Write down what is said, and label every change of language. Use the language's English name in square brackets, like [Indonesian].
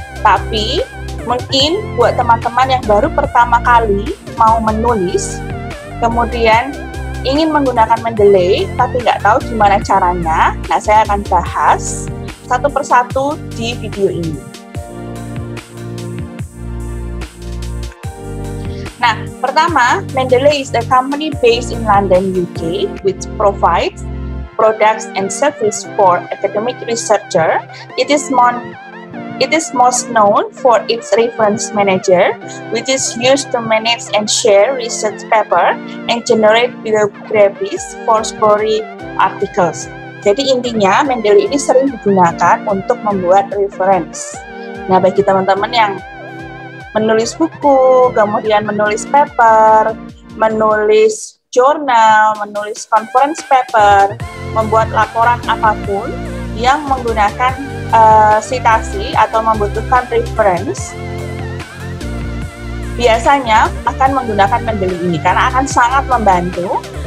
[Indonesian] Tapi, mungkin buat teman-teman yang baru pertama kali mau menulis, kemudian ingin menggunakan Mendeley, tapi nggak tahu gimana caranya, nah saya akan bahas satu persatu di video ini. Nah, pertama, [English] Mendeley is a company based in London, UK, which provides products and service for academic researcher. It is most known for its reference manager, which is used to manage and share research paper and generate bibliographies for scholarly articles. [Indonesian] Jadi intinya, Mendeley ini sering digunakan untuk membuat reference. Nah, bagi teman-teman yang menulis buku, kemudian menulis paper, menulis jurnal, menulis conference paper, membuat laporan apapun yang menggunakan citasi atau membutuhkan reference, biasanya akan menggunakan Mendeley ini karena akan sangat membantu.